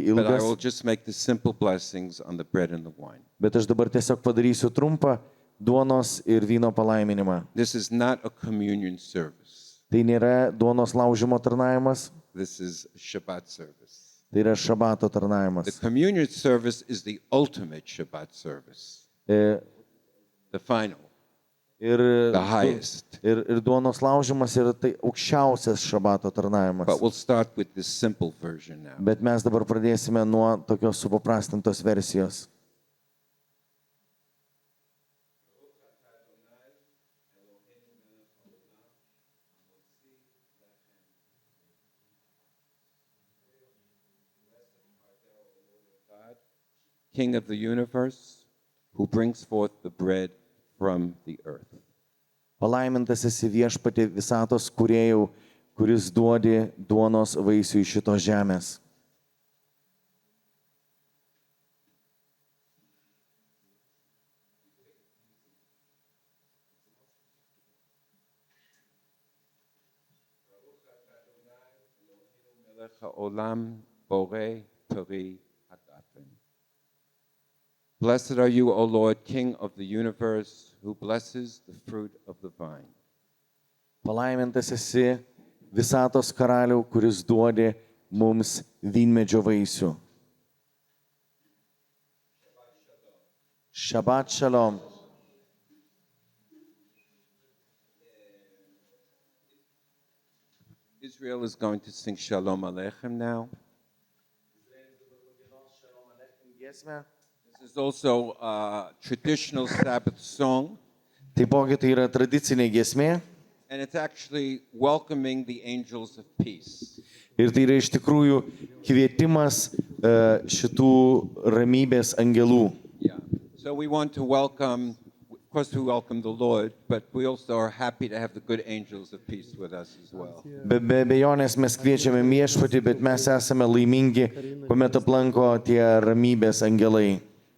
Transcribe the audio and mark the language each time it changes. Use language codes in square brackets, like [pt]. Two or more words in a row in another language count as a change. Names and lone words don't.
[en] but I [lt] ilgas, [en] will just make the simple blessings on the bread and the wine. [lt] bet aš dabar tiesiog padarysiu trumpą duonos ir vyno palaiminimą. [en] This is not a communion service. [lt] Tai nėra duonos laužimo tarnavimas, [en] This is a Shabbat service. [lt] Tai yra šabato [en] The [lt] tarnavimas. [en] communion service is the ultimate Shabbat service, E, the final, [lt] Ir, [en] the highest. [lt] ir duonos laužimas yra tai aukščiausias šabato tarnavimas. [en] But we'll start with this simple version now. [lt] Bet mes dabar pradėsime nuo tokios supaprastintos versijos. [en] King of the universe, who brings forth the bread from the earth. [lt] Palaimintas esi viešpatie visatos kūrėjau, kuris duodi duonos vaisių iš šitos žemės. [he] מלך העולם בורא פרי הגפן. [en] Blessed are you, O Lord, King of the universe, who blesses the fruit of the vine. [lt] Palaimintas esi visatos karaliau, kuris duodi mums vynmedžio vaisių. [he] שבת שלום. [en] Israel is going to sing Shalom Aleichem now. This is also a traditional Sabbath song, [lt] Taipogi tai yra tradicinė giesmė [en] and it's actually welcoming the angels of peace. [lt] ir tai yra iš tikrųjų kvietimas šitų ramybės angelų. [en] Yeah. So we want to welcome, of course we welcome the Lord, but we also are happy to have the good angels of peace with us as well. [lt] Be abejonės mes kviečiame viešpatį, bet mes esame laimingi, kuomet aplanko tie ramybės angelai.